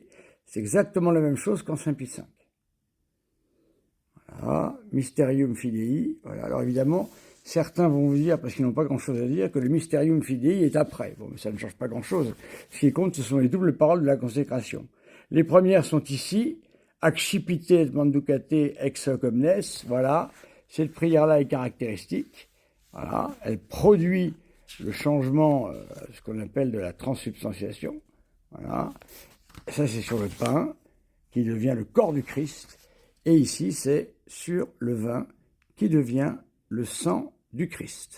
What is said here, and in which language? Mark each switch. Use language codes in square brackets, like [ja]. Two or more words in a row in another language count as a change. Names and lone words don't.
[fr] C'est exactement la même chose qu'en Saint Pie V. Voilà, [la] Mysterium Fidei. [fr] Voilà, alors évidemment... Certains vont vous dire, parce qu'ils n'ont pas grand-chose à dire, que le [la] Mysterium Fidei [fr] est après. Bon, mais ça ne change pas grand-chose. Ce qui compte, ce sont les doubles paroles de la consécration. Les premières sont ici. [la] Accipite et manducate ex hoc omnes. [fr] Voilà. Cette prière-là est caractéristique. Voilà. Elle produit le changement, ce qu'on appelle de la transsubstantiation. Voilà. Ça, c'est sur le pain, qui devient le corps du Christ. Et ici, c'est sur le vin, qui devient le sang du Christ.